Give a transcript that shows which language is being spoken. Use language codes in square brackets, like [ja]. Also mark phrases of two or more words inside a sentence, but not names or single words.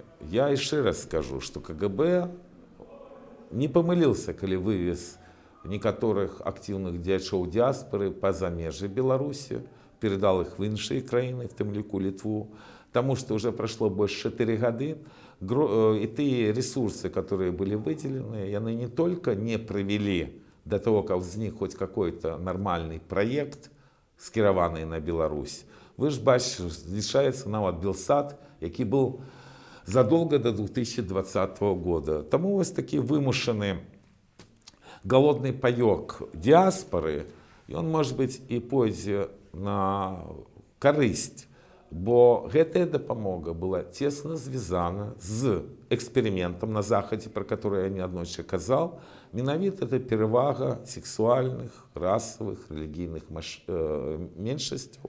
[be] Я яшчэ раз скажу, што КГБ не памыліўся, калі вывез некаторых актыўных дзеячоў дыаспары па-за межы Беларусі, перадал іх в іншыя краіны, в тым ліку [ru] Літву, [be] таму што ўжо прайшло больш 4 гады, [ru] и тыя ресурсы, которые были выделены, яны не только не привели до того, как возник хоть какой-то нормальный проект, [be] скіраваны на Беларусь. Вы ж бачите, знішаецца нават Белсат, які был [ru] задолго до 2020 года. [be] Тому вось такі вымушаны голодный паёк диаспоры, [ru] и он, может быть, и [be] пойдзе на карысць, бо гэтая дапамога была тесно звязана з экспериментом на Захадзе, [ru] про который [be] я неаднойчы казал, менавіта это перавага сексуальных, расовых, рэлігійных меншасцяў.